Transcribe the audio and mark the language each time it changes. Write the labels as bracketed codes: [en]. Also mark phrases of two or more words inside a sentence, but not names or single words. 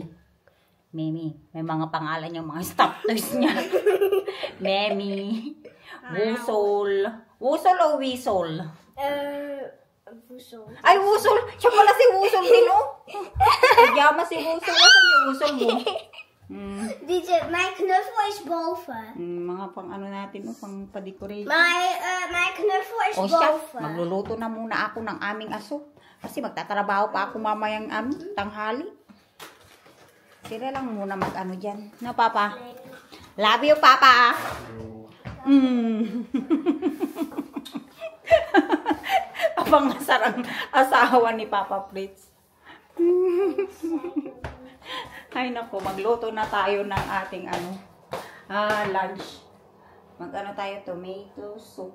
[tl] May mga pangalan yung mga [en] stop toys [tl] niya. Memi. Wusol. Wusol o Wisol? Wusol. Ay, Wusol. Siya pala si Wusol din, oh. Nagyama si Wusol. Asan yung Wusol mo? [nl] Mijn knuffel is boven. [tl] Mga pang natin, pang pa-decorate. [nl] Mijn knuffel is boven. [tl] Magluluto na muna ako ng aming aso. Kasi magtatrabaho pa ako mamayang tanghali. Sila lang muna dyan. No, Papa? [en] Love you, Papa. [tl] Abang sarang asawa ni Papa Fritz. Ay nako, magluto na tayo ng ating lunch. Tayo, [en] tomato soup.